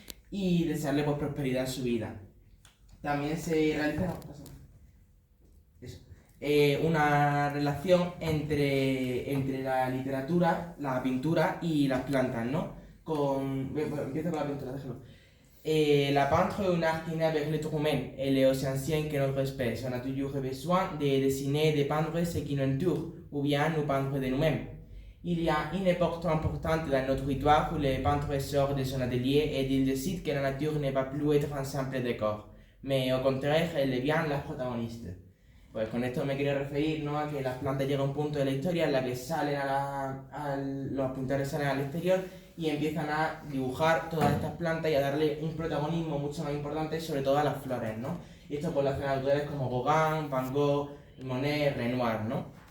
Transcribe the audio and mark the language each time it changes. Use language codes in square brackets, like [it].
[es] Y desearles pues prosperidad en su vida. También se una relación entre la littérature, la pintura y las plantas, ¿no? Empiezo con la pintura, déjalo. [fr] La peinture est un art qui naît avec l'être humain. Elle est aussi ancienne que notre espèce. On a toujours besoin de dessiner, de peindre ce qui nous entoure, ou bien nous peindre de nous-mêmes. Il y a une époque importante dans notre histoire où le peintre sort de son atelier et il décide que la nature ne va plus être un simple décor, mais au contraire, elle est bien la protagoniste. [es] Pues con esto me quiero referir, ¿no?, a que las plantas llegan a un punto de la historia en la que salen los pintores salen al exterior y empiezan a dibujar todas estas plantas y a darle un protagonismo mucho más importante, sobre todo a las flores, ¿no? Y esto por las autores como Gauguin, Van Gogh, Monet, Renoir, ¿no?